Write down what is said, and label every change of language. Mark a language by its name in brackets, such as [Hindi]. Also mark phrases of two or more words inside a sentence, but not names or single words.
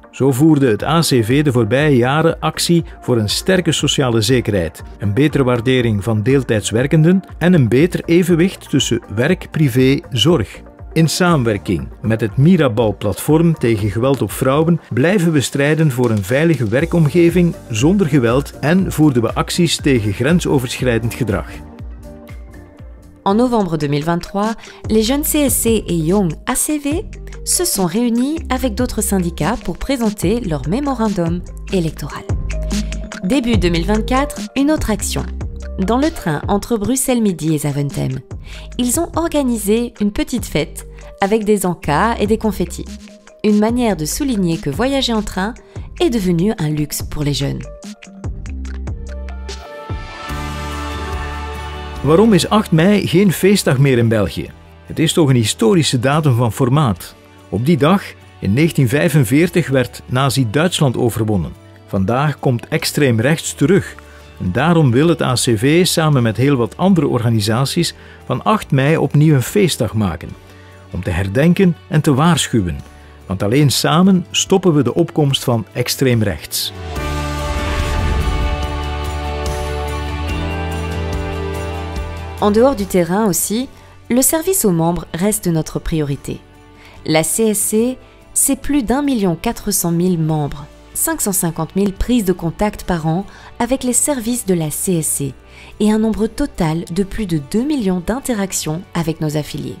[Dutch] Zo voerde het ACV de voorbije jaren actie voor een sterke sociale zekerheid, een betere waardering van deeltijdswerkenden en een beter evenwicht tussen werk, privé, zorg. In samenwerking met het Mirabal-platform tegen geweld op vrouwen blijven we strijden voor een veilige werkomgeving zonder geweld en voerden we acties tegen grensoverschrijdend gedrag. [French] En novembre 2023, les jeunes CSC et Young ACV se sont réunis avec d'autres syndicats pour présenter leur mémorandum électoral. Début 2024, une autre action. Dans le train entre Bruxelles-Midi et Zaventem, ils ont organisé une petite fête avec des encas et des confettis. Une manière de souligner que voyager en train est devenu un luxe pour les jeunes. [Dutch] Waarom is 8 mei geen feestdag meer in België? Het is toch een historische datum van formaat. Op die dag, in 1945, werd Nazi-Duitsland overwonnen. Vandaag komt extreem rechts terug. En daarom wil het ACV samen met heel wat andere organisaties van 8 mei opnieuw een feestdag maken. Om te herdenken en te waarschuwen. Want alleen samen stoppen we de opkomst van extreem rechts. [French] En dehors du terrain aussi, le service aux membres reste notre priorité. La CSC, c'est plus d'1,4 million membres, 550 000 prises de contact par an avec les services de la CSC et un nombre total de plus de 2 millions d'interactions avec nos affiliés.